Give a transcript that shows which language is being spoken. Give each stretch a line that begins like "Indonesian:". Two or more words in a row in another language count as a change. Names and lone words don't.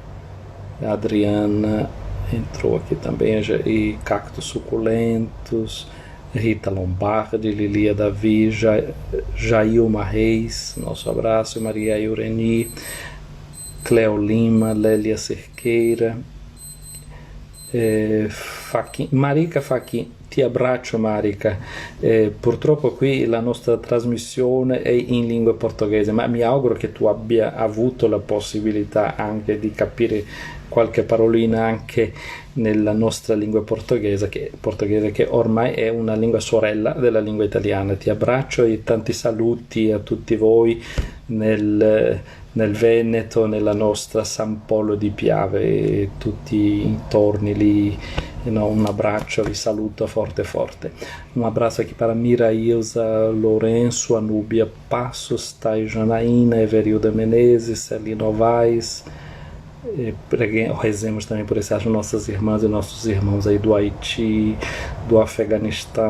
Portuguese: Adriana entrou aqui também, e Cactos Suculentos, Rita Lombardi, Lilia Davi, Jailma Reis, nosso abraço, Maria Eureni, Cleo Lima, Lélia Cerqueira, Marica Fachin,
Italian: ti abbraccio Marica, purtroppo qui la nostra trasmissione è in lingua portoghese, ma mi auguro che tu abbia avuto la possibilità anche di capire qualche parolina anche nella nostra lingua portoghese che ormai è una lingua sorella della lingua italiana. Ti abbraccio e tanti saluti a tutti voi nel Veneto, nella nostra San Polo di Piave e tutti intorni lì. Un abbraccio, vi saluto forte forte.
Portuguese: Um abraço aqui para Mira Ilza, Lourenço, Anúbia Passos, Thay Janaína, Everilda Menezes, Celina Novaes. Rezemos também por essas nossas irmãs e nossos irmãos aí do Haiti, do Afeganistão.